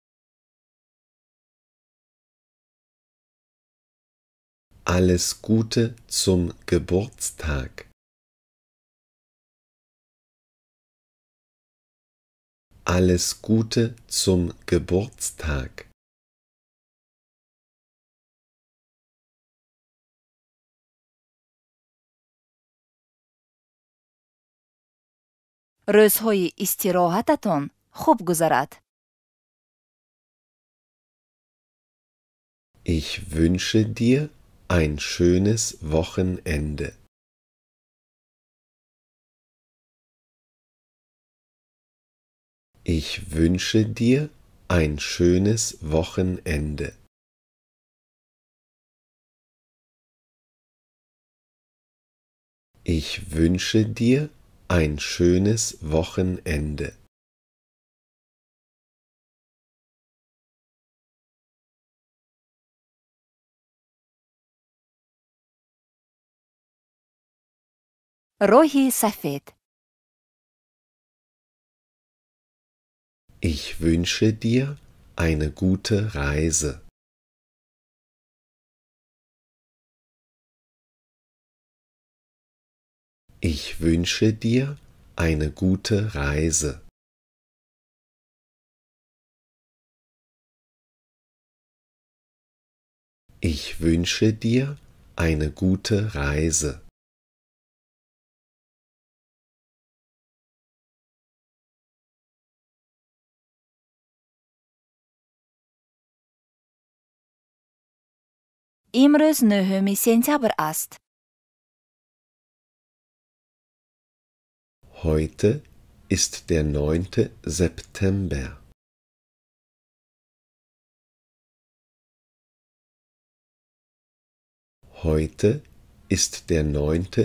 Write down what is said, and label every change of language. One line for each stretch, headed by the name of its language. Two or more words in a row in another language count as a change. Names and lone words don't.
German: Alles Gute zum Geburtstag. Alles Gute zum Geburtstag.
Tajik: рӯзҳои истироҳататон хуб гузарад.
German: Ich wünsche dir ein schönes Wochenende. Ich wünsche dir ein schönes Wochenende. Ich wünsche dir ein schönes Wochenende.
Tajik: роҳи сафед.
German: Ich wünsche dir eine gute Reise. Ich wünsche dir eine gute Reise. Ich wünsche dir eine gute Reise.
Tajik: имрӯз 9 сентябр аст.
German: Heute ist der 9. September. Heute ist der 9.